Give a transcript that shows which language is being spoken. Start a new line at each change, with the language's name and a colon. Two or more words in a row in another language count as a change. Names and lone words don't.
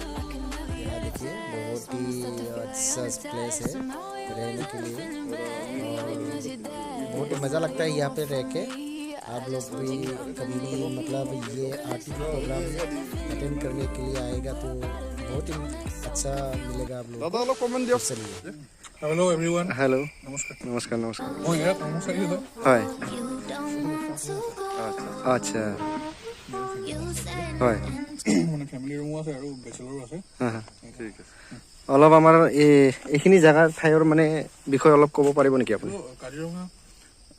Hindi: यहाँ देखिए बहुत ही अच्छा प्लेस है रहने के लिए, और बहुत ही मज़ा लगता है यहाँ पे रह के। आप लोग भी कभी भी मतलब ये
English: artist program
Hindi: अटेंड करने के लिए आएगा तो बहुत ही अच्छा मिलेगा आप लोग। चलिए
English: Hello everyone.
Hindi: हेलो,
Assamese: নমস্কাৰ। নমস্কাৰ। মই ইয়াৰ কৰ্মচাৰী হয়। হয়, আচ্ছা হয়, মানে ফেমিলি ৰুমো আছে আৰু বেচেলৰো আছে। ঠিক আছে। অলপ আমাৰ এইখিনি জেগা ঠাইৰ মানে বিষয়ে অলপ ক'ব পাৰিব নেকি আপুনি?